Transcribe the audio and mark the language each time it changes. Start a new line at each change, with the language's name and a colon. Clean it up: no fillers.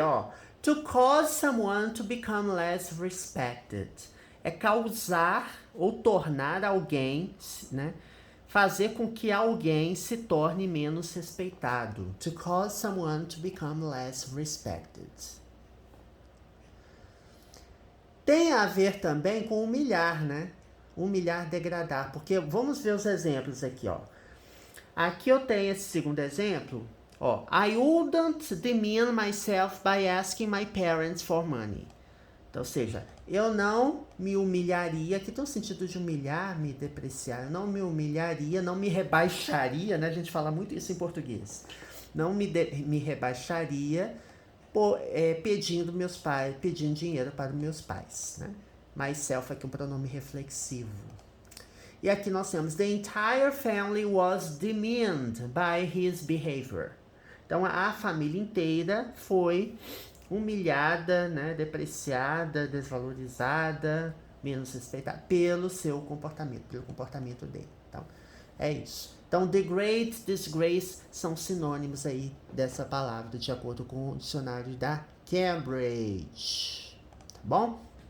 English: Ó, to cause someone to become less respected.
Portuguese: É causar ou tornar alguém, né? Fazer com que alguém se torne menos respeitado.
English: To cause someone to become less respected.
Portuguese: Tem a ver também com humilhar, né? Humilhar, degradar. Porque vamos ver os exemplos aqui, ó. Aqui eu tenho esse segundo exemplo.
English: Ó, I wouldn't demean myself by asking my parents for money.
Portuguese: Então, ou seja, eu não me humilharia, aqui tem o sentido de humilhar, me depreciar, eu não me humilharia, não me rebaixaria, né? A gente fala muito isso em português. Não me rebaixaria pedindo dinheiro para meus pais, né? Myself aqui é um pronome reflexivo. E aqui nós temos,
English: the entire family was demeaned by his behavior.
Portuguese: Então, a família inteira foi humilhada, né, depreciada, desvalorizada, menos respeitada pelo seu comportamento, pelo comportamento dele. Então, é isso. Então, degrade, disgrace são sinônimos aí dessa palavra, de acordo com o dicionário da Cambridge. Tá bom?